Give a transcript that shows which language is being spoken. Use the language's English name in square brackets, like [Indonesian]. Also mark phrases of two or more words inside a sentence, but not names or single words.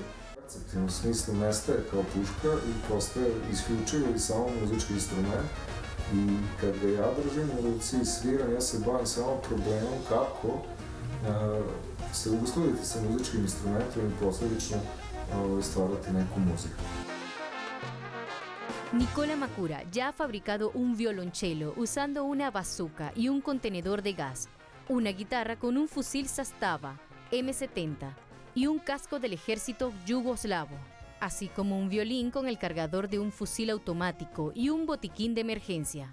[Bosnian] U smislu nestaje kao puška i postaje isključivo i samo muzički instrument i kad ga ja držim u ruci i sviram, ja se bavim samo problemom kako se uskladiti sa muzičkim instrumentom i posljedično stvarati neku muziku. [Spanish] Nikola Makura ya ha fabricado un violonchelo usando una bazooka y un contenedor de gas, una guitarra con un fusil Zastava M70 y un casco del ejército yugoslavo, así como un violín con el cargador de un fusil automático y un botiquín de emergencia.